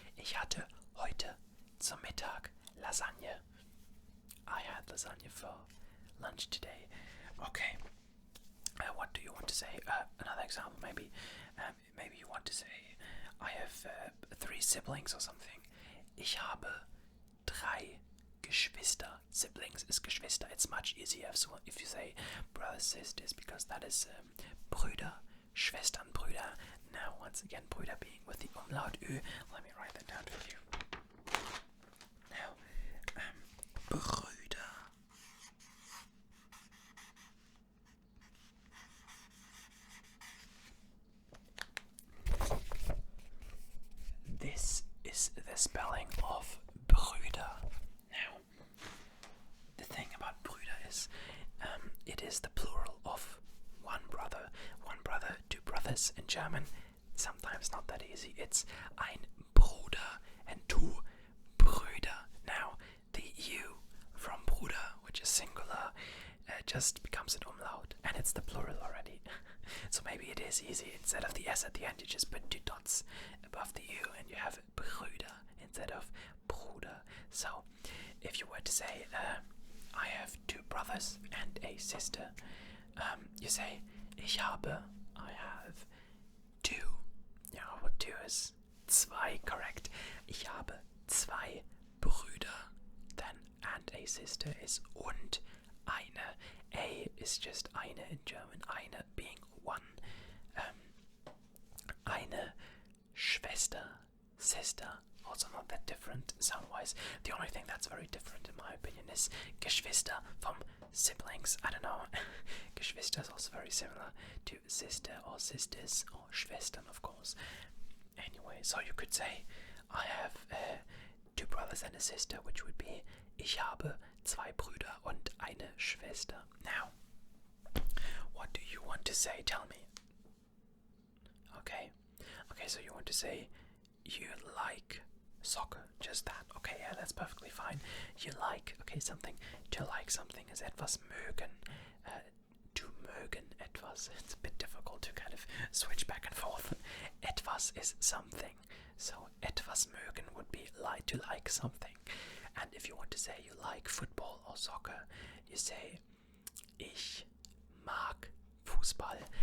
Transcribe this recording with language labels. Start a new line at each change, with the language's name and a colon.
German: Ich hatte heute zum Mittag Lasagne.
English: I had lasagna for lunch today. Okay. What do you want to say? Another example, maybe. Maybe you want to say, I have 3 siblings or something.
German: Ich habe 3 Geschwister.
English: Siblings is Geschwister. It's much easier if you say brothers, sisters, because that is
German: Brüder, Schwestern, Brüder.
English: Now, once again, Brüder being with the umlaut Ü. Let me write that down for you. Now, Brüder. This is the spelling of Brüder. Now, the thing about Brüder is, it is the plural of one brother, 2 brothers in German. Sometimes not that easy. It's
German: ein Bruder
English: and 2 Brüder. Now, the U from Bruder, which is singular, just becomes an umlaut, and it's the plural already. So maybe it is easy. Instead of the S at the end, you just put 2 dots above the U, and you have Brüder instead of Bruder. So, if you were to say, I have 2 brothers and a sister, you say, I have 2. Yeah, what 2 is? 2, correct.
German: Ich habe 2 Brüder.
English: Then, and a sister is
German: und eine.
English: A is just eine in German, eine being 1.
German: Eine Schwester,
English: sister, also not that different sound-wise. The only thing that's very different in my opinion is Geschwister from siblings. I don't know. Geschwister is also very similar to sister or sisters or Schwestern, of course. Anyway, so you could say, I have 2 brothers and a sister, which would be
German: ich habe 2 Brüder und eine Schwester.
English: Now, what do you want to say? Tell me. Okay. Okay, so you want to say you like soccer, just that. Okay, yeah, that's perfectly fine. You like, okay, something. To like something is
German: etwas mögen. To mögen etwas.
English: It's a bit difficult to kind of switch back and forth. Etwas is something. So
German: etwas mögen
English: would be like to like something. And if you want to say you like football or soccer, you say
German: ich mag Fußball.